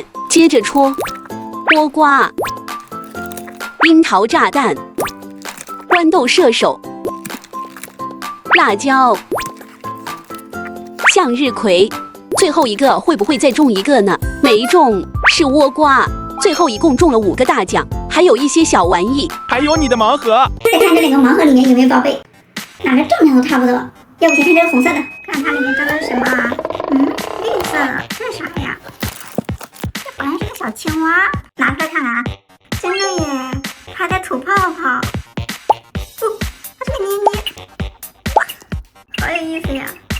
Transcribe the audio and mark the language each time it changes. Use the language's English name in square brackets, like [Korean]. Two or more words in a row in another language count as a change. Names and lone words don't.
[Chinese] 接着戳倭瓜、櫻桃炸彈、豌豆射手、辣椒、向日葵。最後一個會不會再中一個呢？沒中，是倭瓜。最後一共中了5個大獎，還有一些小玩意，還有你的盲盒。再看這2個盲盒裡面有沒有寶貝，哪個重量都差不多。要不先看這個紅色的，看它裡面装的是什麼啊？綠色的，這是啥呀？這好像是個小青蛙，拿出來看看啊，真的耶，它在吐泡泡。它这个捏捏，哇，好有意思呀！